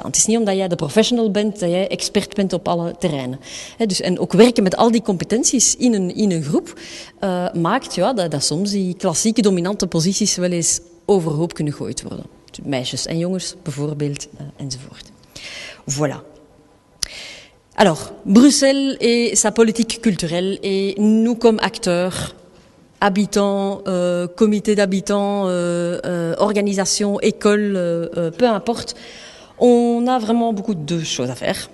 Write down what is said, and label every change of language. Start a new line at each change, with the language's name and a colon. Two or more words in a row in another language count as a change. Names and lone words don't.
Dutch: Het is niet omdat jij de professional bent, dat jij expert bent op alle terreinen. En ook werken met al die competenties in een groep maakt dat soms die klassieke dominante posities wel eens overhoop kunnen gegooid worden. Meisjes en jongens bijvoorbeeld, enzovoort.
French: Voilà. Alors, Bruxelles et sa politique culturelle, et nous comme acteurs, habitants, comités d'habitants, organisations, écoles, peu importe, on a vraiment beaucoup de choses à faire.